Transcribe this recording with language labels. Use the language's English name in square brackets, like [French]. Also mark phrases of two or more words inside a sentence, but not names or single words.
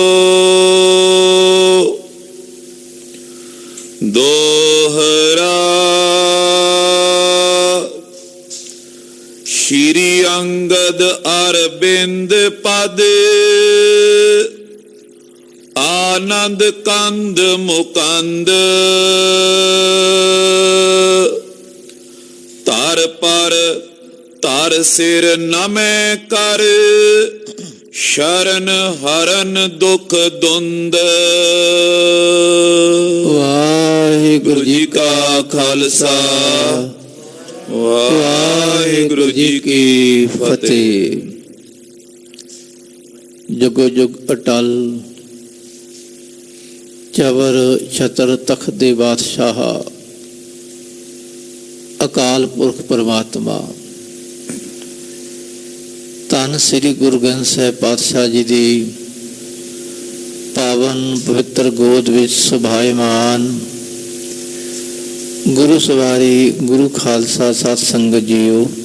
[Braj] दोहरा श्री अंगद अरविंद पद आनंद कंद मुकंद तर पर तर सिर नमै कर शरण हरन दुख दुंद। [Punjabi] वाहिगुरु ਜੀ ਕਾ ਖ਼ਾਲਸਾ ਵਾਹਿਗੁਰੂ ਜੀ ਕੀ फतेह। ਜੁਗੋ ਜੁਗ ਅਟੱਲ ਚਵਰ ਛਤਰ ਤਖ਼ਤ ਦੇ ਬਾਦਸ਼ਾਹ ਅਕਾਲ ਪੁਰਖ ਪਰਮਾਤਮਾ ਧੰਨ ਸ੍ਰੀ ਗੁਰੂ ਗ੍ਰੰਥ ਸਾਹਿਬ ਪਾਤਸ਼ਾਹ ਜੀ ਕੀ ਪਾਵਨ ਪਵਿੱਤਰ ਗੋਦ ਵਿਚ ਸੁਭਾਇਮਾਨ ਗੁਰੂ ਸਵਾਰੀ ਗੁਰੂ ਖ਼ਾਲਸਾ ਸਤ ਸੰਗਤ ਜੀਓ।